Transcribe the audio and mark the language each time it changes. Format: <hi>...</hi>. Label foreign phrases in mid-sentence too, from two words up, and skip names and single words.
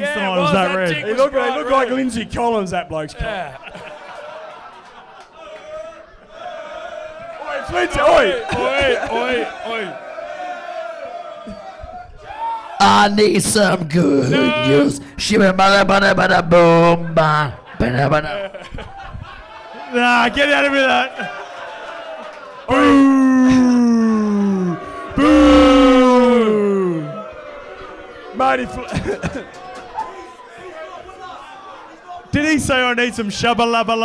<en>Yeah, tonight. it Was was. that That red? dick He was looked bright like red. Lindsay Collins, that bloke's cock. Yeah. Oi, it's Lindsay. Oi. Oi. I need some good news. Shibba bada bada bada boom ba bada bada. Nah, get out of here, that. Boo! Mate, Did he say I need some shabba labba love?</en>